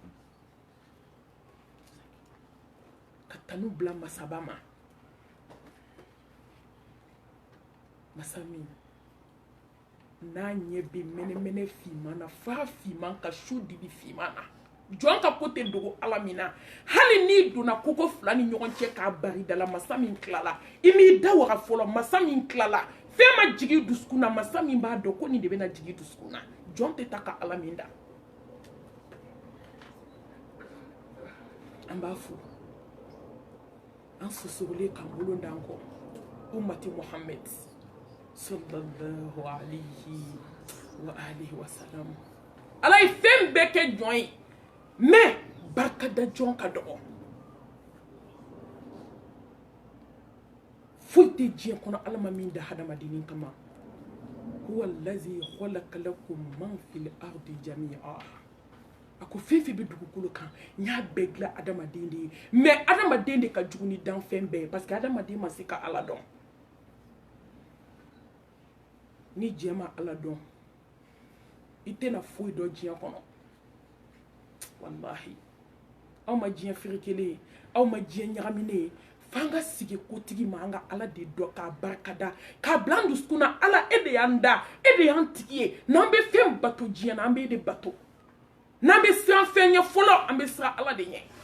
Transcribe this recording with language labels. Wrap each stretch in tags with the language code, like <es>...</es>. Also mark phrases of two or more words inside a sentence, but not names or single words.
<bm>ka tanu bila masaba ma masa min n'a ɲɛ bɛ mɛnɛmɛnɛ finman na f'a finman ka su dibi finman na jɔn ka ko tɛ dogo ala min na hali n'i donna koko fila ni ɲɔgɔn cɛ k'a bari da la masa min tilala i m'i da waga fɔlɔ masa min tilala fɛn ma jigin dusukun na masa min b'a dɔn ko nin de bɛna jigin dusukun na jɔn tɛ taa ka ala min da an b'a fo an sosogolen k'an bolo d'an kɔ umati muhammed</bm> <ar>صلى الله عليه وعلى آله وسلم</ar> <bm>ala ye fɛn bɛɛ kɛ jɔn ye mais barikada jɔn ka dɔgɔ foyi tɛ diɲɛ kɔnɔ ala ma min da hadamadennin kama</bm> <ar>هو الذي خلق لكم ما في الأرض جميعا</ar> <bm>a ko fɛn fɛn bɛ dugukolo kan n y'a bɛɛ dilan adamaden de ye mais adamaden de ka jugu ni danfɛn bɛɛ ye</bm> <fr>parce que</fr> <bm>adamaden ma se ka ala dɔn ni diɲɛ ma ala dɔn i tɛna foyi dɔn diɲɛ kɔnɔ wallahi aw ma diɲɛ ferekelen ye aw ma diɲɛ ɲagaminen ye f'an ka sigi kotigi ma an ka ala de dɔn k'a barikada k'a bila an dusukun na ala e de y'an da e de y'an tigi ye n'an bɛ fɛn bato diɲɛ na an bɛ e de bato n'an bɛ siran fɛn ɲɛ fɔlɔ an bɛ siran ala de ɲɛ</bm>